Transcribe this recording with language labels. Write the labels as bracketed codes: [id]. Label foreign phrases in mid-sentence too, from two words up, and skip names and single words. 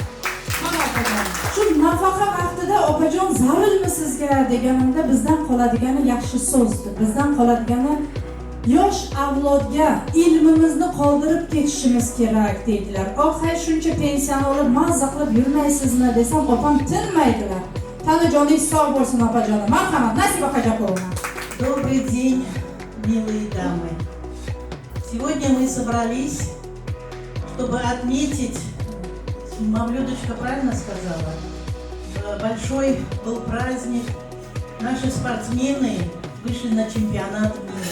[uz] Shu nafaqa vaqtida opajon zarurmi sizga deganimda bizdan qoladigani yaxshi so'zdi. Bizdan qoladigani yosh avlodga ilmimizni qoldirib ketishimiz kerak deydilar. Hay shuncha pensiyani olib mazza qilib yurmaysizmi desam, opam tinmaydilar. Tanajoningiz sog' bo'lsin opajonim. Marhamat, Nasiba Hajakulova. [ru] Добрый день, милые дамы. Сегодня мы собрались, чтобы отметить, Мавлюдочка правильно сказала, большой был праздник. Наши спортсмены вышли на чемпионат мира.